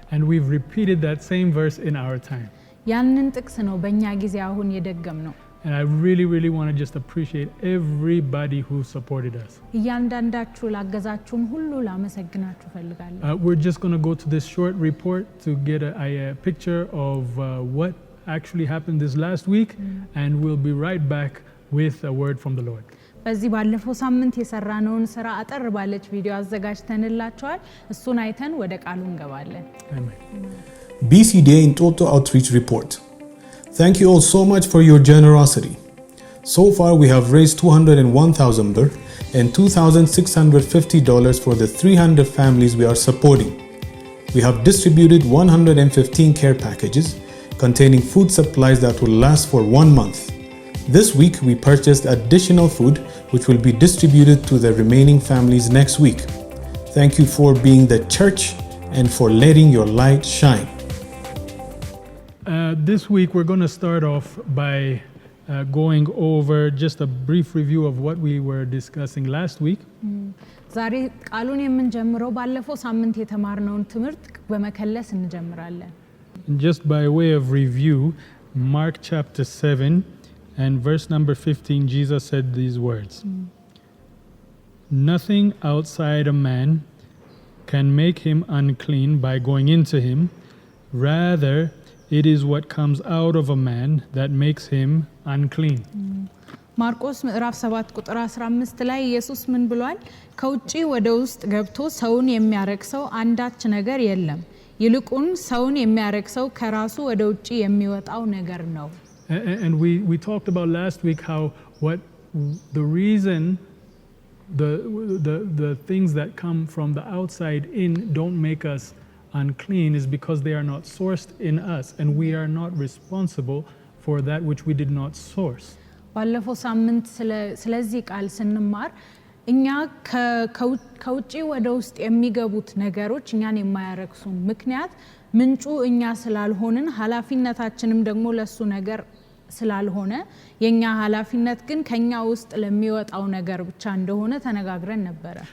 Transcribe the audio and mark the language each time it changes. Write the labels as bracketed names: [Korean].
[English] And we've repeated that same verse in our time. [Amharic] ያንን ጥቅስ ነው በእኛ ጊዜ አሁን የደገምነው። [English] And I really, really want to just appreciate everybody who supported us. [Amharic] እያንዳንዳችሁ ላገዛችሁን ሁሉ ላመሰግናችሁ ፈልጋለሁ። [English] We're just going to go to this short report to get a picture of what actually happened this last week, and we'll be right back with a word from the Lord. [Amharic] በዚህ ባለፈው ሳምንት የሰራነውን ስራ አጠር ባለች ቪዲዮ አዘጋጅተንላችኋል። እሱን አይተን ወደ ቃሉ እንገባለን። [English] Amen. BCDA Entoto Outreach Report. Thank you all so much for your generosity. So far we have raised 201,000 birr and $2,650 for the 300 families we are supporting. We have distributed 115 care packages containing food supplies that will last for 1 month. This week we purchased additional food which will be distributed to the remaining families next week. Thank you for being the church and for letting your light shine. This week we're going to start off by going over just a brief review of what we were discussing last week. [Amharic] ዛሬ ቃሉን የምንጀምረው ባለፈው ሳምንት የተማርነውን ትምህርት በመከለስ እንጀምራለን። [English] Just by way of review, Mark chapter 7 and verse number 15, Jesus said these words. Nothing outside a man can make him unclean by going into him. Rather, it is what comes out of a man that makes him unclean. [Amharic] ማርቆስ ምዕራፍ 7 ቁጥር 15 ላይ ኢየሱስ ምን ብሏል? ከውጪ ወደ ውስጥ ገብቶ ሰውን የሚያረክሰው አንዳች ነገር የለም። ይልቁን ሰውን የሚያረክሰው ከራሱ ወደ ውጪ የሚወጣው ነገር ነው። [English] And we talked about last week how what the reason the things that come from the outside in don't make us unclean is because they are not sourced in us and we are not responsible for that which we did not source. [Amharic] ባለፈው ሳምንት ስለዚህ ቃል ስንማር እኛ ከውጪ ወደ ውስጥ የሚገቡት ነገሮች እኛን የማያረክሱን ምክንያት ምንጩ እኛ ስላልሆንን ኃላፊነታችንም ደግሞ ለሱ ነገር ስላልሆነ የኛ ኃላፊነት ግን ከኛ ውስጥ ለሚወጣው ነገር ብቻ እንደሆነ ተነጋግረን ነበር.